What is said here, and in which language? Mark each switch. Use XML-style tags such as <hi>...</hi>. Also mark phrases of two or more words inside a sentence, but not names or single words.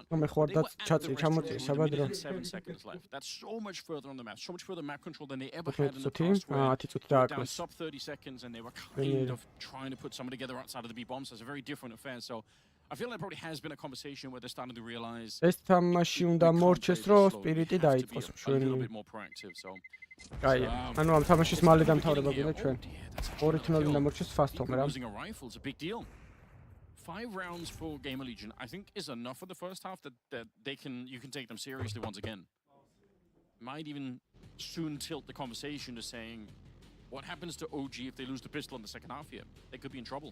<en>They were at the rest of 7 seconds left. That's so much further on the map, so much further map control than they ever had in the past. Where they were down sub 30 seconds, and they were kind of trying to put someone together outside of the B bombs. So it's a very different affair. So I feel like probably has been a conversation where they're starting to realize</en> <ka>ეს თამაში უნდა მორჩეს რომ სპირიტი დაიწყოს</ka> <en>a little bit more proactive. So</en> <ka>აი ანუ ამ თამაშის მალე დამთავრება გვინდა ჩვენ 2-0 უნდა მორჩეს ფასტომ რა</ka> <en>losing a rifle is a big deal. 5 rounds for Gamer Legion I think is enough for the first half that you can take them seriously once again. Might even soon tilt the conversation to saying what happens to OG if they lose the pistol in the second half here. They could be in trouble.</en>